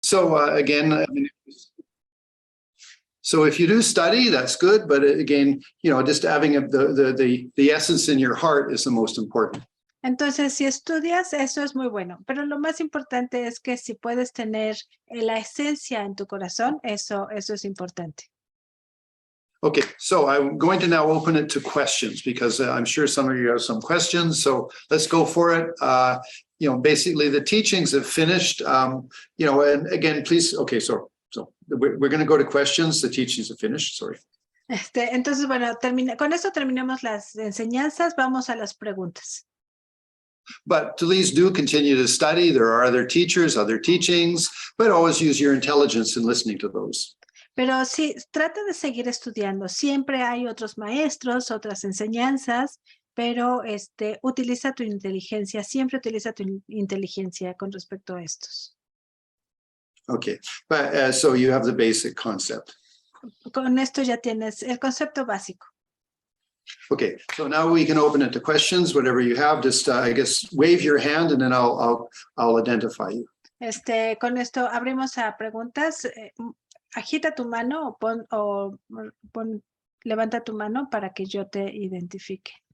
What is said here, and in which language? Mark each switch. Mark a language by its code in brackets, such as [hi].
[en] So again, I mean, so if you do study, that's good. But again, just having the essence in your heart is the most important. [es] Entonces, si estudias, eso es muy bueno. Pero lo más importante es que si puedes tener la esencia en tu corazón, eso es importante. [en] Okay, so I'm going to now open it to questions because I'm sure some of you have some questions. So let's go for it. Basically the teachings have finished. And again, please. Okay, so we're going to go to questions. The teachings have finished. Sorry. [es] Entonces, bueno, con esto terminamos las enseñanzas. Vamos a las preguntas. [en] But please do continue to study. There are other teachers, other teachings, but always use your intelligence in listening to those. [es] Pero sí, trata de seguir estudiando. Siempre hay otros maestros, otras enseñanzas, pero utiliza tu inteligencia. Siempre utiliza tu inteligencia con respecto a estos. [en] Okay, but so you have the basic concept. [es] Con esto ya tienes el concepto básico. [en] Okay, so now we can open it to questions. Whatever you have, just I guess wave your hand, and then I'll identify you. [es] Con esto abrimos a preguntas. Agita tu mano o levanta tu mano para que yo te identifique.